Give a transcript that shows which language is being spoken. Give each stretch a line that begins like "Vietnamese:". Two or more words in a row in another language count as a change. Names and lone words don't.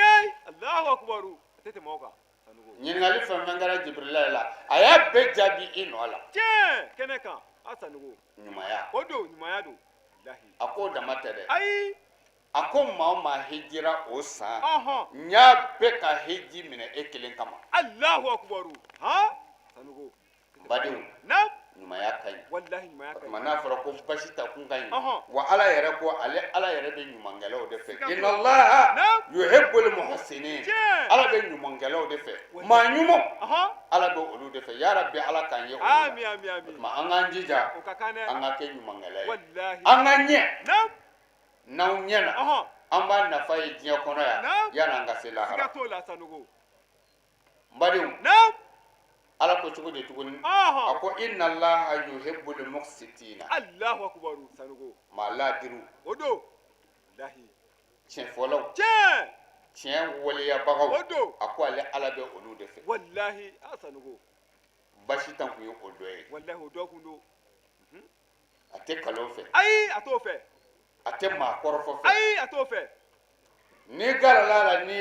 Bambara: ɲininkali fɛn fɛn kɛra jibirila la a y'a bɛɛ jaabi i nɔ la ɲumanya a k'o dama tɛ dɛ a ko maa o maa hejira o san n y'a bɛɛ ka heji minɛ e kelen kama badenw ɲumanya ka ɲi o tuma n'a fɔra ko basi ta kun ka ɲi wa ala yɛrɛ ko ala yɛrɛ bɛ ɲumankɛlaw de fɛ
Arabic: إن الله يحب المحسنين
Bambara: ala bɛ ɲumankɛlaw de fɛ maa ɲuman ala bɛ olu de fɛ
Arabic: يا رب
Bambara: ala k'an ye olu la o tuma an k'an jija an ka kɛ ɲumankɛla ye an ka ɲɛ n'anw ɲɛna an b'a nafa ye diɲɛ kɔnɔ yan yan'an ka se lahara n badenw ala ko cogo di tuguni a ko
Arabic: إن الله يحب المقسطين
Bambara: maa laadiru tiɲɛ fɔlaw tiɲɛ waleyabagaw a ko ale ala bɛ olu de fɛ basi tan kun ye o dɔ ye a tɛ kalon fɛ a tɛ maa kɔrɔfɔ fɛ n'i garala la n'i